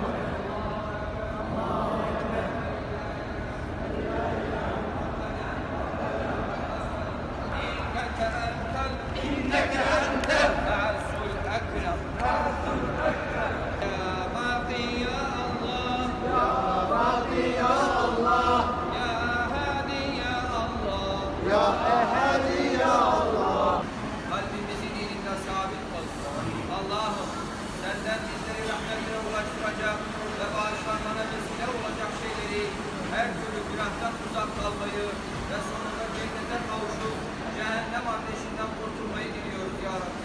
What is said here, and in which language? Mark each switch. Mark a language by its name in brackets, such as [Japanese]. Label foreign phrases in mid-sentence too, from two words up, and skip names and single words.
[Arabic] إنك أنت الأعز الأكرم يا باقي يا الله يا هادي يا الله [Turkish] kalbimizi dininde sabit kıl. Allah'ım senden bizleri rahmetine ulaştıracak ve bağışlanmana vesile olacak şeyleri, her türlü günahtan uzak kalmayı ve sonunda cennete kavuşup cehennem ateşinden kurtulmayı diliyoruz [Arabic] يا ربي.